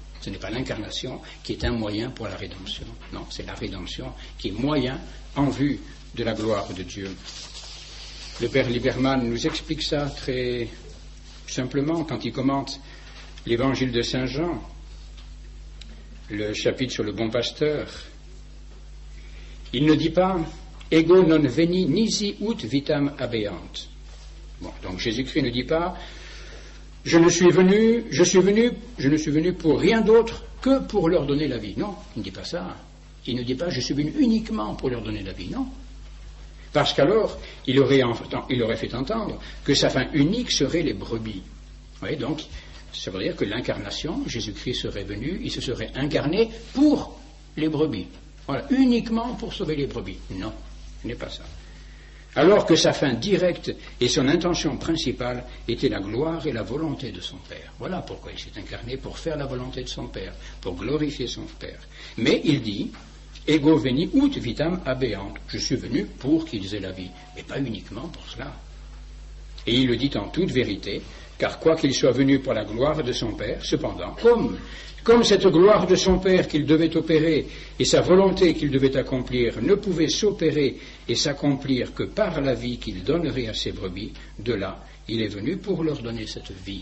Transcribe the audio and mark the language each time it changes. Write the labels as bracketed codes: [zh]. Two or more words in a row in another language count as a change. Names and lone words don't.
[fr] Ce n'est pas l'incarnation qui est un moyen pour la rédemption. Non, c'est la rédemption qui est moyen en vue de la gloire de Dieu. Le père Lieberman nous explique ça très simplement quand il commente l'évangile de Saint Jean, le chapitre sur le bon pasteur. Il ne dit pas [la] « Ego non veni nisi ut vitam habeant ». [fr] Donc Jésus-Christ ne dit pas « Je ne suis venu pour rien d'autre que pour leur donner la vie ». Non, il ne dit pas ça. Il ne dit pas « Je suis venu uniquement pour leur donner la vie ». Non. Parce qu'alors, il aurait fait entendre que sa fin unique serait les brebis. Vous voyez, donc, ça veut dire que l'incarnation, Jésus-Christ serait venu, il se serait incarné pour les brebis. Voilà, uniquement pour sauver les brebis. Non, ce n'est pas ça. Alors que sa fin directe et son intention principale étaient la gloire et la volonté de son Père. Voilà pourquoi il s'est incarné, pour faire la volonté de son Père, pour glorifier son Père. Mais il dit [la] « Ego veni ut vitam habeant ». [fr] Je suis venu pour qu'ils aient la vie, mais pas uniquement pour cela. Et il le dit en toute vérité, car quoi qu'il soit venu pour la gloire de son Père, cependant, comme cette gloire de son Père qu'il devait opérer et sa volonté qu'il devait accomplir ne pouvait s'opérer et s'accomplir que par la vie qu'il donnerait à ses brebis, de là, il est venu pour leur donner cette vie.